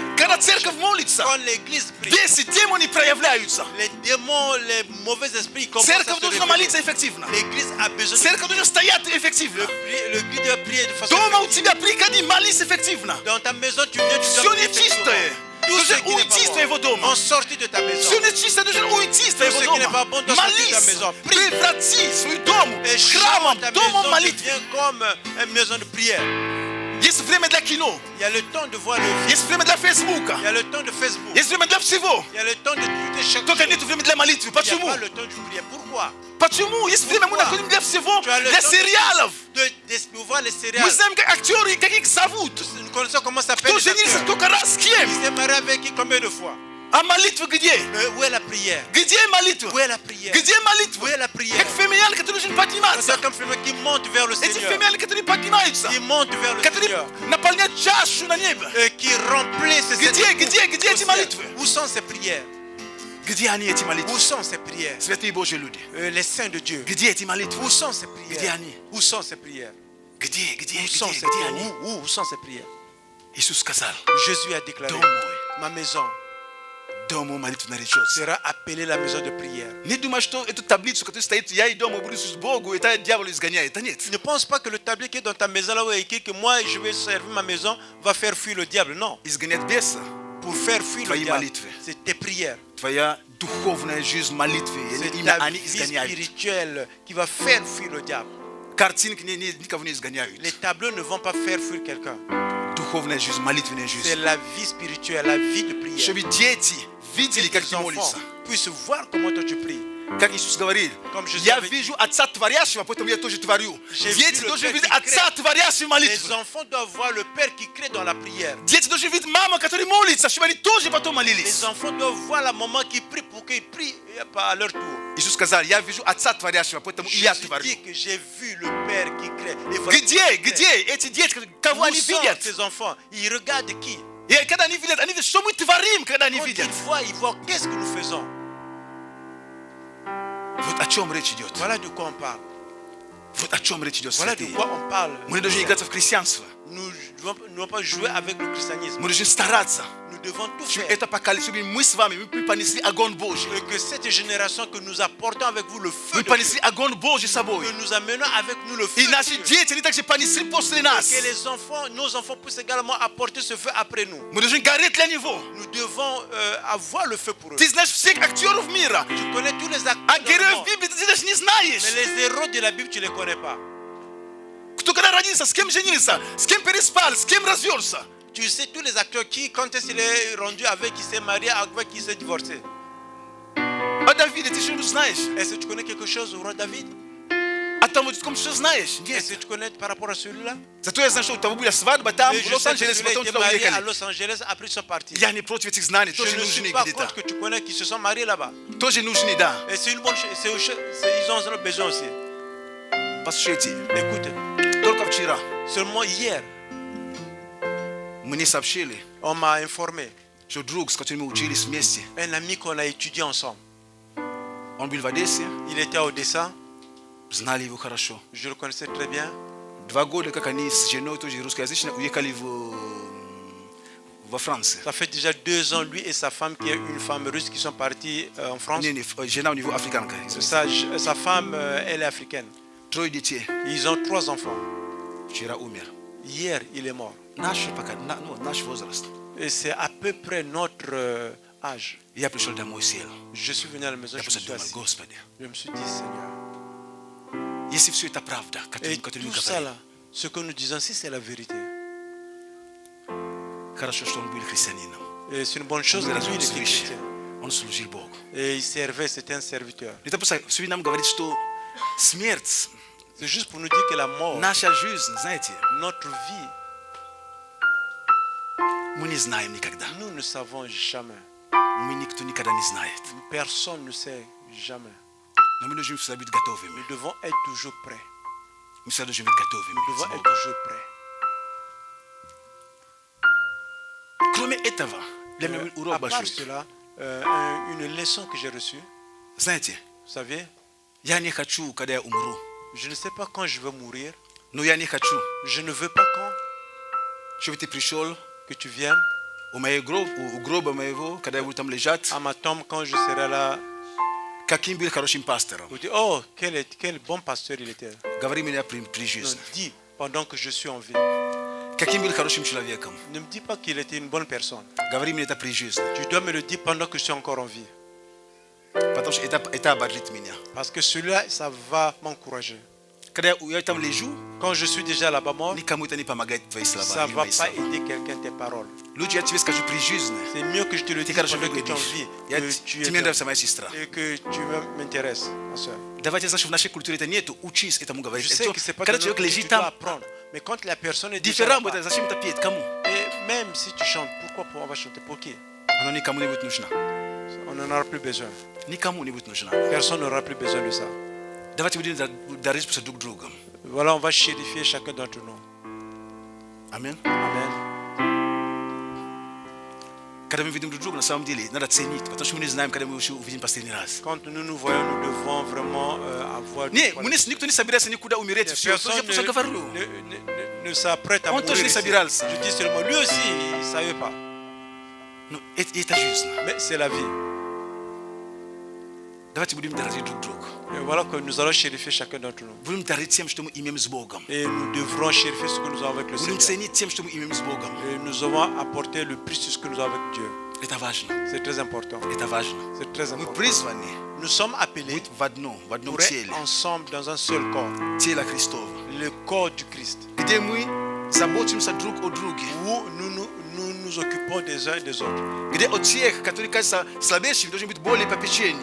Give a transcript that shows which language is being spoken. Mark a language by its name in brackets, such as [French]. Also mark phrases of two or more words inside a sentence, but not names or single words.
[Russian] Когда церковь молится, [French] Quand l'église prie, [Russian] бесы, демоны проявляются. [French] les démons, les mauvais esprits commencent à [Russian] Церковь [French] se [Russian] должна [French] révéler. [Russian] молиться эффективно. [French] L'église a besoin de [Russian] Церковь должна стоять эффективно. [French] L'église doit prier de façon [Russian] Дома у [French] effective. [Russian] тебя приходи, молись эффективно. [French] Dans ta maison, tu viens, tu [Russian] Все [French] dois prier effectivement. [Russian] нечистое [French] Tout ce [Russian] должен [French] qui n'est [Russian] уйти из [French] pas [Russian] твоего [French] bon, [Russian] дома. [French] en sortie de ta maison. [Russian] Все нечистое должен уйти из твоего [French] ce qui n'est [Russian] дома. [French] pas bon doit sortir de ta [Russian] Молись, [French] maison. Prie. [Russian] преврати свой дом [French] Et [Russian] храмом, [French] ta [Russian] домом [French] maison [Russian] молитвы. [French] devient comme une maison de prière. [Russian] Есть время для кино, [French] Il y a le temps de voir le film. [Russian] есть время для Фейсбука, [French] Il y a le temps de Facebook. [Russian] есть время для всего. [French] Il y a le temps de tweeter chaque [Russian] Только [French] jour. [Russian] нет времени для молитвы. [French] Il n'y a [Russian] Почему? [French] pas le temps de prier. Pourquoi? [Russian] Почему? Есть время, мы [French] Pourquoi? [Russian] находим для всего, [French] Tu as le [Russian] для [French] temps [Russian] сериалов. [French] de voir les [Russian] Мы [French] céréales. [Russian] знаем, как актеры, как их зовут. [French] Nous connaissons comment s'appelle [Russian] Кто [French] les [Russian] женился [French] acteurs. [Russian] сколько раз с кем. [French] Il s'est marié avec qui combien de fois? [Russian] А молитва где? [French] Où est la prière? [Russian] Где молитва? [French] Où est la prière? [Russian] Где [French] Où [Russian] молитва? [French] est la prière? [Russian] Как феминяне, которые должны подниматься. [French] C'est comme quelqu'un qui monte vers le [Russian] Эти [French] Seigneur. [Russian] феминяне, которые поднимаются, [French] Qui monte vers le [Russian] которые [French] Seigneur. [Russian] наполняют чашу на небо. [French] Et qui remplissent [Russian] Где [French] au [Russian] эти [French] ciel. [Russian] молитвы? [French] Où sont ces prières? [Russian] Где они, эти молитвы? [French] Où sont ces prières? [Russian] Святые Божьи люди. [French] Les saints de Dieu. [Russian] Где эти молитвы? [French] Où sont ces [Russian] Где [French] prières? [Russian] они? [French] Où sont ces prières? [Russian] Где [French] Où sont ces [Russian] где [French] prières? [Russian] они? [French] Où sont ces prières? [Russian] Иисус сказал, [French] Jésus a déclaré, [Russian] дом мой, [French] ma maison [Russian] дом мой молитва наречется. [French] sera appelée la maison de prière. [Russian] Не думай, что эту таблицу, которая стоит, я и дома буду служить Богу, это дьявол изгоняет. Да нет. [French] Ne pense pas que le tablier qui est dans ta maison là où il est écrit que moi je vais servir ma maison va faire fuir le diable. Non. [Russian] Изгоняет беса. [French] Pour faire fuir le [Russian] Твои [French] diable, [Russian] молитвы. [French] c'est tes prières. [Russian] Твоя духовная жизнь молитвы. [French] C'est [Russian] Именно [French] ta [Russian] они [French] vie [Russian] изгоняют. [French] spirituelle qui va faire fuir le diable. [Russian] Картинки никого не изгоняют. [French] Les tableaux ne vont pas faire fuir quelqu'un. [Russian] Духовная жизнь, молитвенная [French] C'est [Russian] жизнь. [French] la vie spirituelle, la vie de prière. [Russian] Чтобы дети видели, [French] Que [Russian] как [French] tes [Russian] ты [French] enfants [Russian] молишься. [French] puissent voir comment toi tu pries. [Russian] Как Иисус говорит, [French] Comme Jésus [Russian] я [French] avait dit. [Russian] вижу Отца Творящего, поэтому я тоже творю. [French] J'ai [Russian] Дети [French] vu le [Russian] должны [French] Père [Russian] видеть [French] qui [Russian] Отца Творящего [French] Les [Russian] молитвы. [French] enfants doivent voir le Père qui crée dans la prière. [Russian] Дети должны видеть маму, которая молится, чтобы они тоже потом молились. [French] Les enfants doivent voir la maman qui prie pour qu'ils prient à leur tour. [Russian] Иисус сказал, я вижу Отца Творящего, поэтому и я [French] Jésus [Russian] творю. [French] dit que j'ai vu le Père qui crée. Et voilà [Russian] Где эти дети, кого [French] Où [Russian] они [French] sont [Russian] видят? [French] ces enfants? Ils regardent qui? [Russian] И когда они видят, что мы творим, когда они [French] Quand [Russian] видят. [French] ils voient qu'est-ce que nous faisons. [Russian] Вот о чем речь идет. [French] Voilà de quoi on parle. [Russian] Вот о чем речь идет, [French] Voilà de [Russian] святые. [French] quoi on parle. [Russian] Мы не должны играться в христианство. [French] Nous ne devons pas jouer avec le christianisme. [Russian] Мы должны стараться, [French] Nous devons tout [Russian] чтобы [French] faire. [Russian] это поколение, чтобы мы с вами, мы понесли огонь Божий. [French] Et que cette génération que nous apportons avec vous le feu [Russian] Мы [French] de Dieu, [Russian] понесли огонь Божий с собой. [French] que nous amenons avec nous le feu [Russian] И [French] de [Russian] наши [French] Dieu. [Russian] дети, они также понесли после нас. [French] Que les enfants, nos enfants puissent également apporter ce feu après nous. [Russian] Мы должны гореть для Него. [French] Nous devons avoir le feu pour eux. [Russian] Ты знаешь всех актеров мира, [French] Tu connais tous les [Russian] а [French] acteurs dans le [Russian] героев [French] monde, [Russian] Библии ты даже не знаешь. [French] mais les héros de la Bible, tu ne les connais pas. [Russian] Кто когда родился, с кем женился, с кем переспал, с кем развелся. [French] Tu sais tous les acteurs qui, quand est-ce qu'il est rendu avec qui s'est marié, avec qui s'est divorcé. [Russian] А Давида ты что-нибудь знаешь? [French] Est-ce que tu connais quelque chose au roi David? [Russian] А там вот что знаешь? [French] Est-ce [Russian] Нет. [French] que tu connais par rapport à celui-là? [Russian] Зато я знаю, что у того была свадьба там, [French] Mais [Russian] в [French] je sais que [Russian] Лос-Анджелесе, [French] celui-là [Russian] потом [French] était [Russian] туда [French] marié à [Russian] уехали. [French] Los Angeles, après ils sont partis. [Russian] Я не против этих знаний, [French] Je [Russian] тоже [French] ne [Russian] нужны [French] suis pas [Russian] где-то. [French] contre que tu connais qui se sont mariés là-bas. [Russian] Тоже нужны, да. [French] Et c'est une bonne chose, ils ont besoin aussi. [Russian] Послушайте, [French] Écoute, [Russian] только вчера [French] seulement hier, [Russian] мне сообщили, [French] on m'a informé, [Russian] что друг, с которым мы учились вместе, [French] un ami qu'on a étudié ensemble, [Russian] он был в Одессе, [French] il était à Odessa, [Russian] знали его хорошо. [French] je le connaissais très bien. [Russian] 2 года, как они с женой тоже русскоязычной уехали во Францию. [French] Ça fait déjà 2 ans, lui et sa femme, qui est une femme russe, qui sont partis en France. [Russian] Жена у него африканка. [French] Sa femme, elle est africaine. [Russian] 3 детей. [French] Ils ont 3 enfants. [Russian] Вчера умер. [French] Hier, il est mort. [Russian] Наш возраст. [French] Et c'est à peu près notre âge. [Russian] Я пришел домой, сел. [French] Je suis venu à la maison, [Russian] Я [French] je me [Russian] просто [French] suis [Russian] думал, [French] assis. [Russian] Господи, [French] Je me suis dit, Seigneur. [Russian] если все это правда, [French] Et [Russian] которую мы [French] tout ça [Russian] говорим, [French] là, ce que nous disons ici, c'est la vérité. [Russian] хорошо, что он был христианином. [French] Et c'est une bonne chose [Russian] Он [French] que lui, [Russian] разум [French] il était [Russian] свыше. [French] chrétien. [Russian] Он служил Богу. [French] Et il servait, c'était un serviteur. [Russian] Это просто все нам говорит, что смерть, [French] C'est juste pour nous dire que la mort, [Russian] наша жизнь, знаете, [French] notre vie, [Russian] мы не знаем никогда. [French] nous ne savons jamais. [Russian] Мы никто никогда не знает. [French] Personne ne sait jamais. [Russian] Но мы должны всегда быть готовыми. [French] Nous devons être toujours prêts. [Russian] Мы всегда должны быть готовыми. [French] Nous devons [Russian] с [French] être [Russian] Богом. [French] toujours prêts. [Russian] Кроме этого, для меня урок [French] À part [Russian] большой. [French] cela, une leçon que j'ai reçue, [Russian] Знаете, [French] vous savez, [Russian] я не хочу, когда я умру. [French] je ne sais pas quand je vais mourir, [Russian] Но я не хочу, [French] je ne veux pas quand [Russian] чтобы ты пришел [French] que tu viennes [Russian] у гроба моего, когда я буду там лежать, [French] à ma tombe quand je serai là. [Russian] каким был хорошим пастором. [French] Vous dites, oh, quel bon pasteur il était. [Russian] Говори меня при [French] Non, [Russian] жизни. [French] dis pendant que je suis en vie. [Russian] Каким был хорошим человеком. [French] Ne me dis pas qu'il était une bonne personne. [Russian] Говори мне это при жизни. [French] Tu dois me le dire pendant que je suis encore en vie. [Russian] Потому что это ободрит меня. [French] Parce que celui-là, ça va m'encourager. [Russian] Когда я там лежу, [French] Quand je suis déjà là-bas mort, [Russian] никому это не помогает твои слова. [French] ça ne [Russian] или [French] va [Russian] мои [French] pas [Russian] слова. [French] aider quelqu'un tes paroles. [Russian] Лучше я тебе скажу при жизни. [French] C'est mieux que je te le [Russian] Ты [French] dise [Russian] хорошо [French] pendant que tu es en [Russian] выглядишь. [French] vie. [Russian] Я- [French] Que tu [Russian] Ты мне [French] es [Russian] нравится, моя сестра. [French] et que tu m'intéresses, ma soeur. [Russian] Давайте, знаешь, в нашей культуре это нету. Учись этому говорить. [French] Je sais que c'est pas [Russian] Когда [French] de [Russian] человек [French] notre [Russian] лежит [French] tu dois [Russian] там, [French] apprendre. Mais quand la personne est déjà дифферам là-bas, [Russian] это зачем это петь? Кому? [French] et même si tu chantes, pourquoi on va chanter pour qui? [Russian] Оно никому не будет нужно. [French] On n'en aura plus besoin. [Russian] Никому не будет нужно. [French] Personne n'aura plus besoin de ça. [Russian] Давайте будем дарить друг другом. [French] Voilà, on va chérifier chacun d'entre nous. [Russian] Аминь. [French] Amen. [Russian] Когда мы видим друг друга, на самом деле, надо ценить, потому что мы не знаем, когда мы еще увидим последний раз. [French] Quand nous nous voyons, nous devons vraiment avoir... [Russian] Не, никто не собирается никуда умереть, все. Я [French] Personne [Russian] просто говорю. [French] ne s'apprête à [Russian] Он [French] mourir [Russian] тоже не [French] ici. [Russian] собирался. [French] Je dis seulement, lui aussi, il ne savait pas. [Russian] Ну, это жизнь. [French] Mais c'est la vie. [Russian] Давайте будем дарить друг друга. [French] Et voilà que nous allons chérifier chacun d'entre nous. [Russian] Будем дарить тем, что мы имеем с Богом. [French] Et nous devrons chérifier ce que nous avons avec le [Russian] Будем [French] Seigneur. [Russian] ценить тем, что мы имеем с Богом. [French] Et nous avons apporté le plus de ce que nous avons avec Dieu. [Russian] Это важно. [French] C'est très important. [Russian] Это важно. [French] C'est très [Russian] Мы [French] important. [Russian] призваны [French] Nous sommes appelés [Russian] быть в одном [French] pour être [Russian] теле. [French] ensemble dans un seul corps. [Russian] Тело Христово. [French] Le corps du Christ. [Russian] Где мы заботимся друг о друге. [French] Où nous occupons des uns et des autres. [Russian] Где от тех, которые кажутся слабейшими, должны быть более попечения.